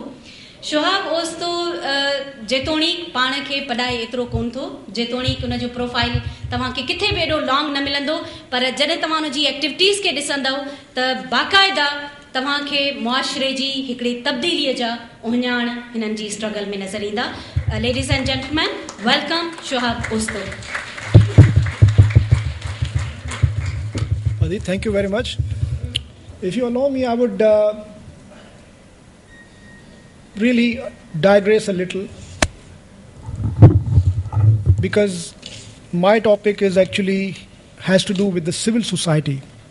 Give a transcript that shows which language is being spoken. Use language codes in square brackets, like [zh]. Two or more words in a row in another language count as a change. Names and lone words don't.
[sd] शुहाब ओस्तो जेतोणीक पाण खे पढ़ाए एतिरो कोन थो, जेतोणीक उनजो प्रोफाइल तव्हांखे किथे बि एॾो लॉन्ग न मिलंदो, पर जॾहिं तव्हां उनजी एक्टिविटीज़ खे ॾिसंदव त बाक़ाइदा तव्हांखे मुआशरे जी हिकिड़ी तब्दीलीअ जा उहिञाण हिननि जी स्ट्रगल में नज़र ईंदा। [en] Ladies and gentleman, welcome शुहाब ओस्तो। Adi, thank you very much. If you allow me, I would really digress a little, because my topic is actually has to do with the civil society.